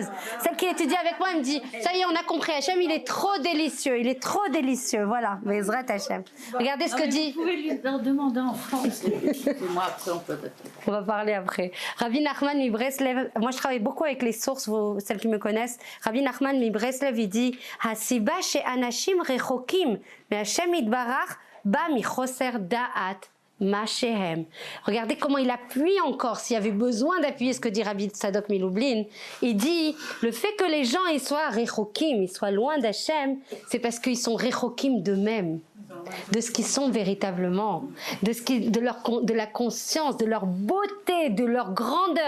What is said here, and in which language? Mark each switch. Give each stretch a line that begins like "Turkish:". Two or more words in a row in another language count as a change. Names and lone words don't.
French: Celle qui étudie avec moi, elle me dit, ça y est, on a compris, Hachem, il est trop délicieux. Voilà,
Hebrew: בעזרת השם.
French: Regardez ce que dit. Vous pouvez lui demander en France. Moi, après, on peut. On va parler après. Rabbi Nachman Mibreslev, moi je travaille beaucoup avec les sources, celles qui me connaissent. Rabbi Nachman Mibreslev, il dit,
Hebrew: הסיבה שאנשים רחוקים, mais השם יתברך, בא מחוסר דעת.
French: Machéhem. Regardez comment il appuie encore, s'il y avait besoin d'appuyer ce que dit Rabbi Tzadok Milublin. Il dit, le fait que les gens ils soient rechokim, ils soient loin d'Hachem, c'est parce qu'ils sont rechokim d'eux-mêmes, de ce qu'ils sont véritablement, de la conscience, de leur beauté, de leur grandeur.